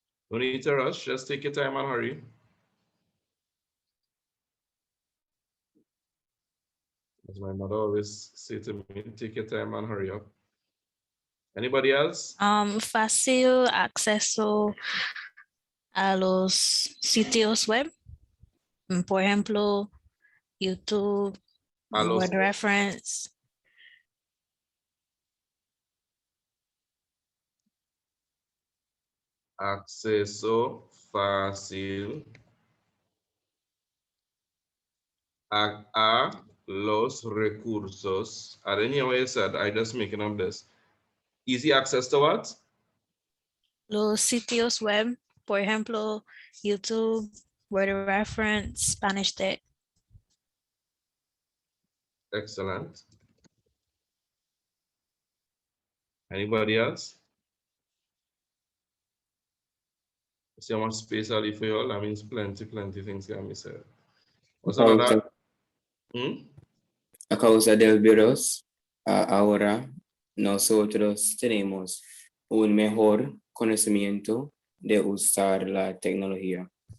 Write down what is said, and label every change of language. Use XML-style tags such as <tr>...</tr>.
<en>Don't need to rush, just take your time and hurry. As my mother always say to me, take your time and hurry up. Anybody else?</en> <es>Fácil acceso a los sitios web. Por ejemplo, YouTube, A los word reference. acceso fácil a los recursos.</es> <en>I didn't hear what you said. I just making up this. Easy access to what?</en> <es>Los sitios web, por ejemplo, YouTube, word reference, Spanish Tech.</es> <en>Excellent. Anybody else? See how much space I leave for you all? That means plenty things can be said. What's another?</en> <es>A causa del virus, ahora nosotros tenemos un mejor conocimiento de usar la tecnología.</es>